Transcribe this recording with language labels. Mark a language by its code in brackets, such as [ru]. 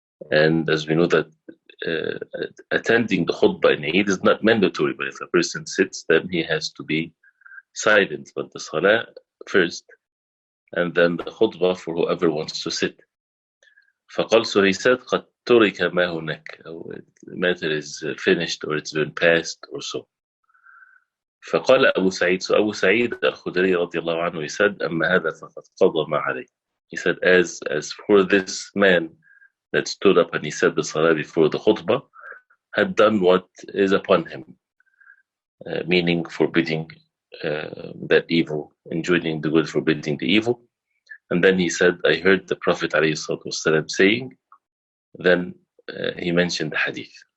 [en] And as we know that attending the khutbah in Eid is not mandatory, but if a person sits, then he has to be silent. But the salah first, and then the khutbah for whoever wants to sit. [ar] فقال, [en] so he said, [ar] قد ترك ما هناك, [en] the matter is finished or it's been passed or so. [ar] فقال أبو سعيد, [en] so Abu Sa'id al-Khudri [ar] رضي الله عنه, [en] he said, [ar] أما هذا فقد قضى ما عليه. [en] He said, as for this man that stood up and he said the salah before the khutbah, had done what is upon him, meaning forbidding that evil, enjoining the good, forbidding the evil. And then he said, I heard the Prophet ﷺ saying, then he mentioned the hadith.